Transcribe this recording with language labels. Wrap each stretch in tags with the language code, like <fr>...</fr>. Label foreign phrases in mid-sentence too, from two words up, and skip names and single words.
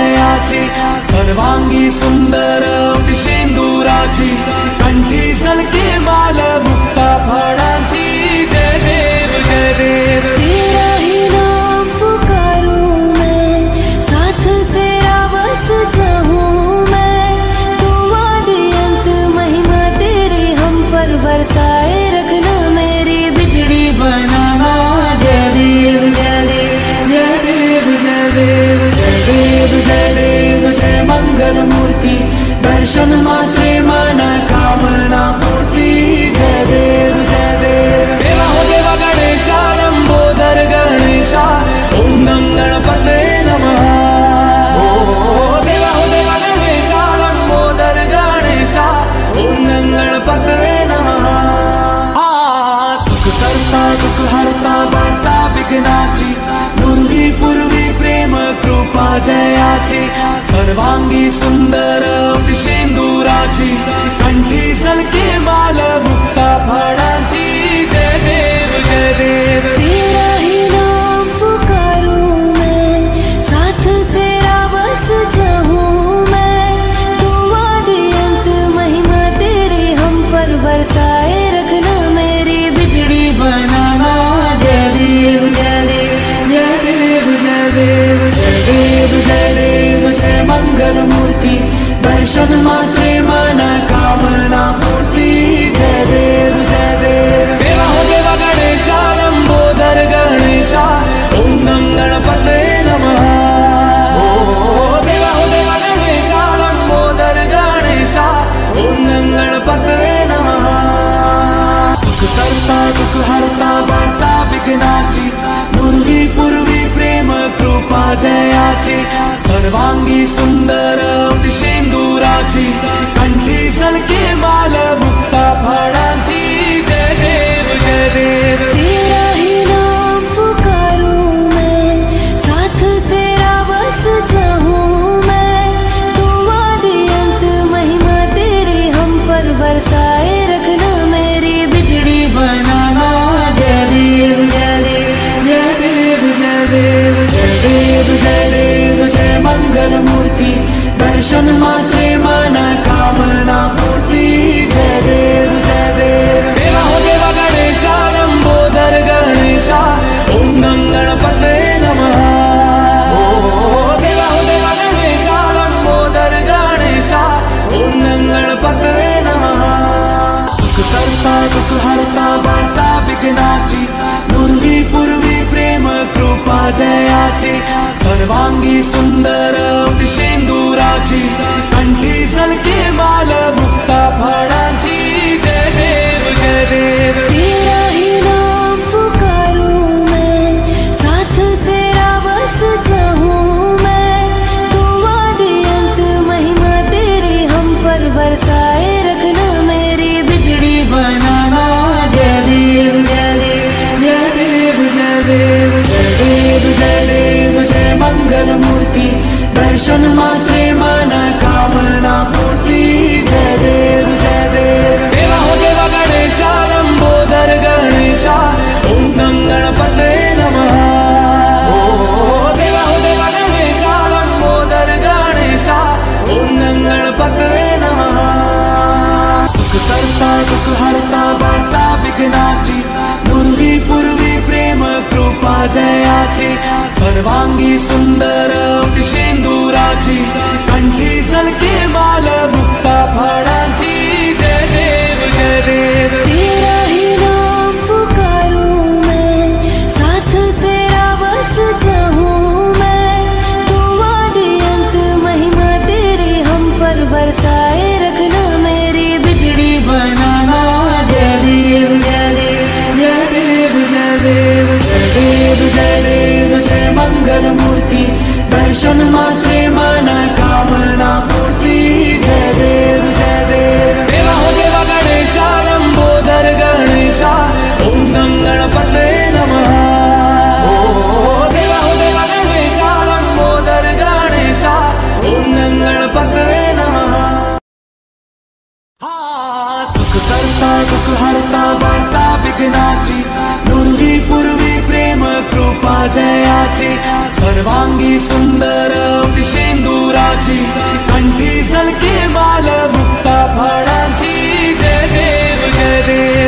<mr>जयाची सर्वांगी सुंदर शेंदुराची कंठी सलके माल मुक्ता फळांची जय देव जय देव।</mr> <hi>तेरा ही नाम पुकारूं मैं, साथ तेरा बस चाहूं मैं, तू आदि अंत महिमा तेरी हम पर बरसाए रखना, मेरी बिगड़ी बनाना।</hi> <mr>जय देव जय देव जय देव जय देव जय देव जय देव जय मंगल मूर्ति दर्शन मात्रे मन कामना पूर्ति।</mr> <hi>जय देव जय देव देवा हो देवा गणेशा लंबोदर गणेशा</hi> <sa>ओम नम गणपते नमः।</sa> <hi>ओ देवा हो देवा गणेशा लंबोदर गणेशा</hi> <sa>ओम नम गणपते नमः।</sa> <mr>सुख करता दुख हरता वार्ता विघ्नाची पूर्वी प्रेम कृपा जयाची सर्वांगी सुंदर शेंदुराची कंठी सलके माल मुक्ता फळांची। जय देव जय देव।</mr> <hi>तेरा ही नाम पुकारूं मैं, साथ तेरा बस चाहूं मैं, तू आदि अंत महिमा तेरी हम पर बरसाए रखना, मेरी बिगड़ी बनाना।</hi> <mr>जय देव जय देव जय देव जय देव जय देव जय देव जय मंगल मूर्ति दर्शन मात्रे मन कामना पूर्ति।</mr> <hi>जय देव जय देव देवा हो देवा गणेशा लंबोदर गणेशा</hi> <sa>ओम नम गणपते नमः।</sa> <hi>ओ देवा हो देवा गणेशा लंबोदर गणेशा</hi> <sa>ओम नम गणपते नमः।</sa> <mr>सुख करता दुख हरता वार्ता विघ्नाची पूर्वी प्रेम कृपा जयाची सर्वांगी सुंदर शेंदुराची कंठी सलके माल मुक्ता फळांची। जय देव जय देव।</mr> <hi>तेरा ही नाम पुकारूं मैं, साथ तेरा बस चाहूं मैं, तू आदि अंत महिमा तेरी हम पर बरसाए रखना, मेरी बिगड़ी बनाना।</hi> <mr>जय देव जय देव जय देव जय देव जय देव जय देव जय मंगल मूर्ति दर्शन मात्रे मन कामना पूर्ति।</mr> <hi>जय देव जय देव देवा हो देवा गणेशा लंबोदर गणेशा</hi> <sa>ओम नम गणपते नमः।</sa> <hi>ओ देवा हो देवा गणेशा लंबोदर गणेशा</hi> <sa>ओम नम गणपते नमः।</sa> <mr>सुख करता दुख हरता वार्ता विघ्नाची पूर्वी प्रेम कृपा जयाची सर्वांगी सुंदर शेंदुराची कंठी सलके माल मुक्ता फळांची। जय देव जय देव।</mr> <hi>तेरा ही नाम पुकारूं मैं, साथ तेरा बस चाहूं मैं, तू आदि अंत महिमा तेरी हम पर बरसाए रखना, मेरी बिगड़ी बनाना।</hi> <mr>जय देव जय देव जय देव जय देव जय देव जय देव जय मंगल मूर्ति दर्शन मात्रे मन कामना पूर्ति।</mr> <hi>जय देव जय देव देवा हो देवा गणेशा लंबोदर गणेशा</hi> <sa>ओम नम गणपते नमः।</sa> <hi>ओ देवा हो देवा गणेशा लंबोदर गणेशा</hi> <sa>ओम नम गणपते नमः।</sa> <mr>सुख करता दुख हरता वार्ता विघ्नाची पूर्वी प्रेम कृपा जयाची सर्वांगी सुंदर शेंदुराची कंठी सलके माल मुक्ता फळांची। जय देव जय देव।</mr> <hi>तेरा ही नाम पुकारूं मैं, साथ तेरा बस चाहूं मैं, तू आदि अंत महिमा तेरी हम पर बरसाए रखना, मेरी बिगड़ी बनाना।</hi> <mr>जय देव जय देव जय देव जय देव जय देव जय देव जय मंगल मूर्ति दर्शन मात्रे मन कामना पूर्ति।</mr> <hi>जय देव जय देव देवा हो देवा गणेशा लंबोदर गणेशा</hi> <sa>ओम नम गणपते नमः।</sa> <hi>ओ देवा हो देवा गणेशा लंबोदर गणेशा</hi> <sa>ओम नम गणपते नमः।</sa> <mr>सुख करता दुख हरता वार्ता विघ्नाची पूर्वी प्रेम कृपा जयाची सर्वांगी सुंदर शेंदुराची कंठी सलके माल मुक्ता फळांची जय देव जय देव।</mr>